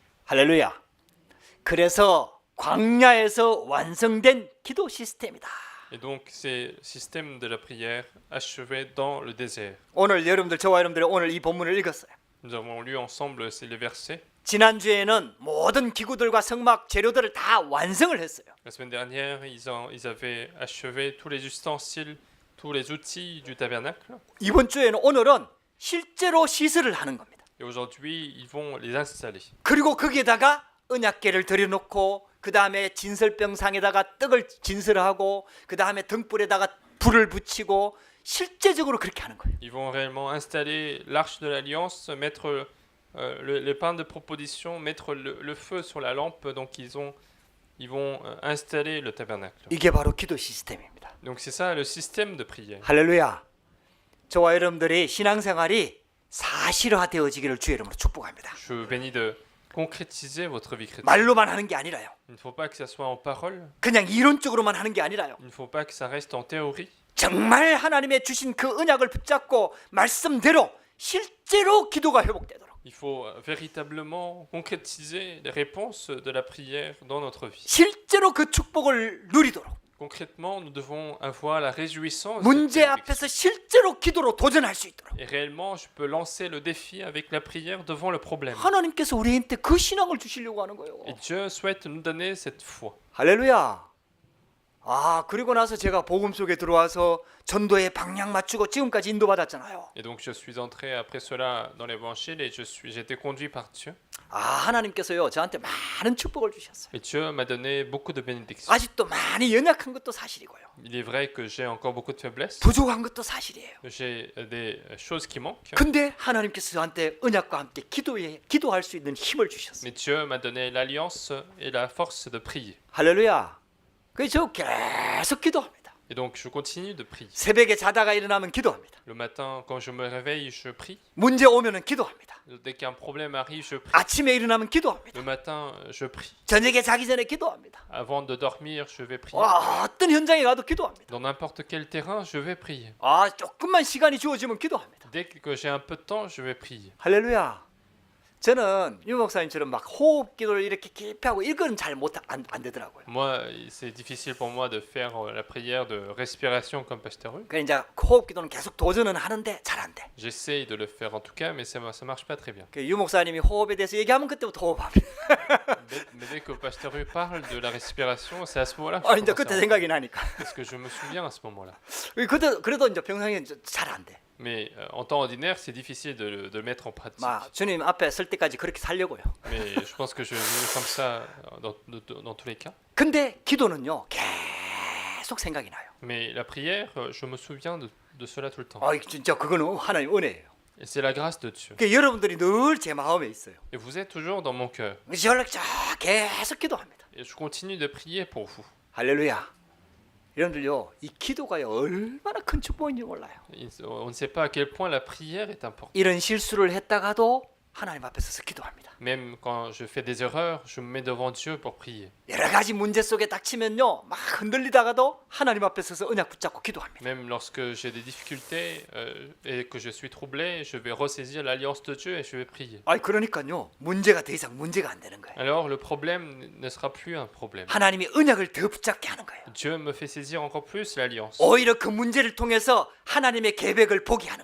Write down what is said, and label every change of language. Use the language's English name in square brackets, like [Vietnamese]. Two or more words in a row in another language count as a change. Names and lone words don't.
[Korean] 할렐루야. 그래서 광야에서 완성된 기도 시스템이다. [French] Et donc c'est le système de la prière achevé dans le désert. [Korean] 오늘 여러분들 저와 여러분들이 오늘 이 본문을 읽었어요. [French] Nous avons lu ensemble les versets. [Korean] 지난주에는 모든 기구들과 성막 재료들을 다 완성을 했어요. [French] La semaine dernière, ils avaient achevé tous les ustensiles, tous les outils du tabernacle. [Korean] 이번 주에는 오늘은 실제로 시설을 하는 겁니다. [French] Et aujourd'hui, ils vont les installer. [Korean] 그리고 거기에다가 언약궤를 들여놓고 그 다음에 진설병상에다가 떡을 진설하고 그 다음에 등불에다가 불을 붙이고 실제적으로 그렇게 하는 거예요. [French] Ils vont réellement installer l'arche de l'alliance, mettre les pains de proposition, mettre le feu sur la lampe. Donc ils vont installer le tabernacle. [Korean] 이게 바로 기도 시스템입니다. [French] Donc c'est ça le système de prière. [Korean] 할렐루야. 저와 여러분들이 신앙생활이 사실화되어지기를 주의 이름으로 축복합니다. [French] Je vous bénis de concrétiser votre vie chrétienne. [Korean] 말로만 하는 게 아니라요. [French] Il ne faut pas que ça soit en parole. [Korean] 그냥 이론적으로만 하는 게 아니라요. [French] Il ne faut pas que ça reste en théorie. [Korean] 정말 하나님의 주신 그 언약을 붙잡고 말씀대로 실제로 기도가 회복되도록. [French] Il faut véritablement concrétiser les réponses de la prière dans notre vie. [Korean] 실제로 그 축복을 누리도록. [French] Concrètement, nous devons avoir la réjouissance. [Korean] 문제 앞에서 실제로 기도로 도전할 수 있도록. [French] Et réellement, je peux lancer le défi avec la prière devant le problème. [Korean] 하나님께서 우리한테 그 신앙을 주시려고 하는 거예요. [French] Et Dieu souhaite nous donner cette foi. [Korean] 할렐루야. 그리고 나서 제가 복음 속에 들어와서 전도에 방향 맞추고 지금까지 인도받았잖아요. [French] Et donc je suis entré après cela dans l'évangile et j'ai été conduit par Dieu. [Korean] 하나님께서요 저한테 많은 축복을 주셨어요. [French] Et Dieu m'a donné beaucoup de bénédictions. [Korean] 아직도 많이 연약한 것도 사실이고요. [French] Il est vrai que j'ai encore beaucoup de faiblesses. [Korean] 부족한 것도 사실이에요. [French] J'ai des choses qui manquent. [Korean] 근데 하나님께서 저한테 언약과 함께 기도할 수 있는 힘을 주셨어요. [French] Mais Dieu m'a donné l'alliance et la force de prier. [Korean] 할렐루야. 그래서 저 계속 기도합니다. [French] Et donc je continue de prier. [Korean] 새벽에 자다가 일어나면 기도합니다. [French] Le matin, quand je me réveille, je prie. [Korean] 문제 오면은 기도합니다. [French] Dès qu'un problème arrive, je prie. [Korean] 아침에 일어나면 기도합니다. [French] Le matin, je prie. [Korean] 저녁에 자기 전에 기도합니다. [French] Avant de dormir, je vais prier. [Korean] 어떤 현장에 가도 기도합니다. [French] Dans n'importe quel terrain, je vais prier. [Korean] 조금만 시간이 주어지면 기도합니다. [French] Dès que j'ai un peu de temps, je vais prier. [Korean] 할렐루야. 저는 유 목사님처럼 막 호흡 기도를 이렇게 깊이 하고 이건 잘 안 되더라고요. [French] Moi, c'est difficile pour moi de faire la prière de respiration comme Pasteur Hu. [Korean] 그러니까 이제 호흡 기도는 계속 도전은 하는데 잘 안 돼. [French] J'essaye de le faire en tout cas, mais ça marche pas très bien. [Korean] 유 목사님이 호흡에 대해서 얘기하면 그때부터 호흡합니다. [French] Mais dès que Pasteur Hu parle de la respiration, c'est à ce moment-là. [Korean] 이제 그때 생각이 나니까. [French] Parce que je me souviens à ce moment-là. [Korean] 그래도 이제 평상시에 잘 안 돼. [French] Mais en temps ordinaire, c'est difficile de le mettre en pratique. [Korean] 주님 앞에 설 때까지 그렇게 살려고요. [French] Mais je pense que je vais vivre comme ça dans tous les cas. [Korean] 근데 기도는요 계속 생각이 나요. [French] Mais la prière, je me souviens de cela tout le temps. [Korean] 진짜 그거는 하나님 은혜예요. [French] Et c'est la grâce de Dieu. [Korean] 여러분들이 늘 제 마음에 있어요. [French] Et vous êtes toujours dans mon cœur. [Korean] 저를 계속 기도합니다. [French] Et je continue de prier pour vous. [Korean] 할렐루야. 여러분들요 이 기도가요 얼마나 큰 축복인지 몰라요. [French] On ne sait pas à quel point la prière est importante. [Korean] 이런 실수를 했다가도 하나님 앞에 서서 기도합니다. [French] Même quand je fais des erreurs, je me mets devant Dieu pour prier. [Korean] 여러 가지 문제 속에 닥치면요 막 흔들리다가도 하나님 앞에 서서 언약 붙잡고 기도합니다. [French] Même lorsque j'ai des difficultés et que je suis troublé, je vais ressaisir l'alliance de Dieu et je vais prier. [Korean] 그러니까요 문제가 더 이상 문제가 안 되는 거예요. [French] Alors le problème ne sera plus un problème. [Korean] 하나님이 언약을 더 붙잡게 하는 거예요. [French] Dieu me fait saisir encore plus l'alliance. [Korean] 오히려 그 문제를 통해서 하나님의 계획을 보게 하는 거예요.